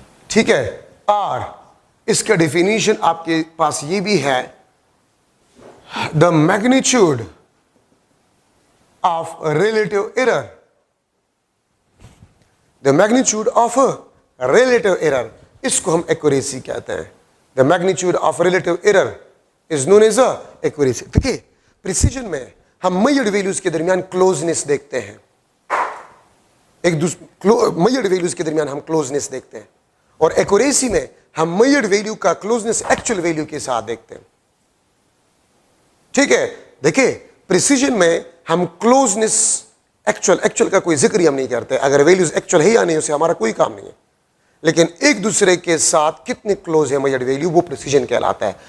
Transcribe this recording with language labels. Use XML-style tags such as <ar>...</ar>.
<ur>ٹھیک ہے, اور اس کا ڈیفینیشن آپ کے پاس یہ بھی ہے,</ur> <en>the magnitude of relative error. the magnitude of relative error,</en> <ur>اس کو ہم ایکوریسی کہتے ہیں.</ur> <en>the magnitude of relative error is known as accuracy.</en> <ur>دیکھیے پریسیجن میں ہم میجرڈ ویلیوز کے درمیان کلوزنس دیکھتے ہیں, ایک دوسرے میجرڈ ویلیوز کے درمیان ہم کلوزنس دیکھتے ہیں, اور ایکوریسی میں ہم میجرڈ ویلیو کا کلوزنس ایکچوئل ویلیو کے ساتھ دیکھتے ہیں. ٹھیک ہے, دیکھیں پریسیجن میں ہم کلوزنس ایکچوئل کا کوئی ذکر ہی ہم نہیں کرتے, اگر ویلیوز ایکچوئل ہے یا نہیں اسے ہمارا کوئی کام نہیں ہے, لیکن ایک دوسرے کے ساتھ کتنے کلوز ہے میجرڈ ویلیو وہ پریسیجن کہلاتا ہے.</ur>